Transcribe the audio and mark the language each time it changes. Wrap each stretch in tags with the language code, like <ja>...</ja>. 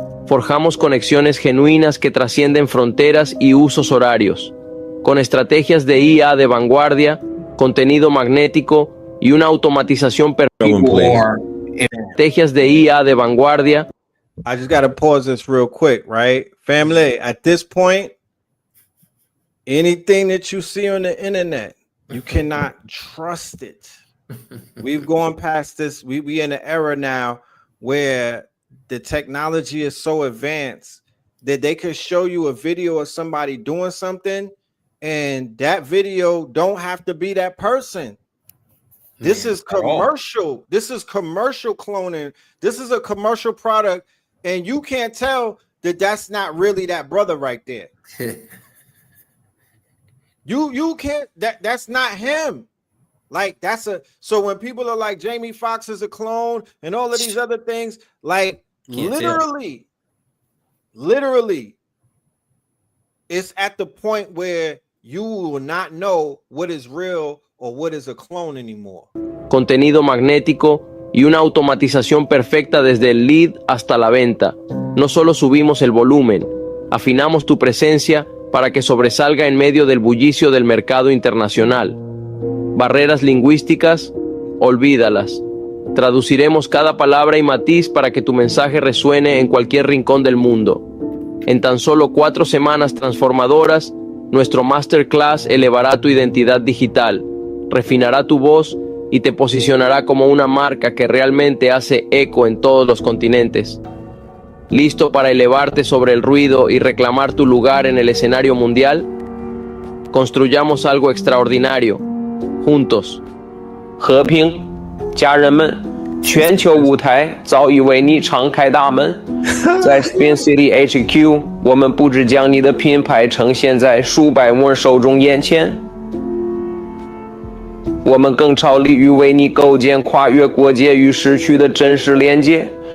<es>Forjamos conexiones genuinas que trascienden fronteras y usos horarios, con estrategias de IA de vanguardia, contenido magnético y una automatización perfecta. Estrategias de IA de vanguardia.</es> <en>I just got to pause this real quick, right? Family, at this point, anything that you see on the internet, you cannot trust it. We've gone past this. We in an era now where the technology is so advanced that they could show you a video of somebody doing something, and that video don't have to be that person. This is commercial. This is commercial cloning. This is a commercial product, and you can't tell that that's not really that brother right there. You can't, that's not him. Like so when people are like Jamie Foxx is a clone and all of these other things, like literally, it's at the point where you will not know what is real or what is a clone anymore.</en> <es>Contenido magnético y una automatización perfecta desde el lead hasta la venta. No solo subimos el volumen, afinamos tu presencia para que sobresalga en medio del bullicio del mercado internacional. Barreras lingüísticas, olvídalas. Traduciremos cada palabra y matiz para que tu mensaje resuene en cualquier rincón del mundo. En tan solo 4 semanas transformadoras, nuestro masterclass elevará tu identidad digital, refinará tu voz y te posicionará como una marca que realmente hace eco en todos los continentes. ¿Listo para elevarte sobre el ruido y reclamar tu lugar en el escenario mundial? Construyamos algo extraordinario, juntos.</es> <zh>和平，家人们，全球舞台早已为你敞开大门。在 Spin City HQ， 我们不只将你的品牌呈现在数百万受众眼前，我们更致力于为你构建跨越国界与时区的真实连接。</zh>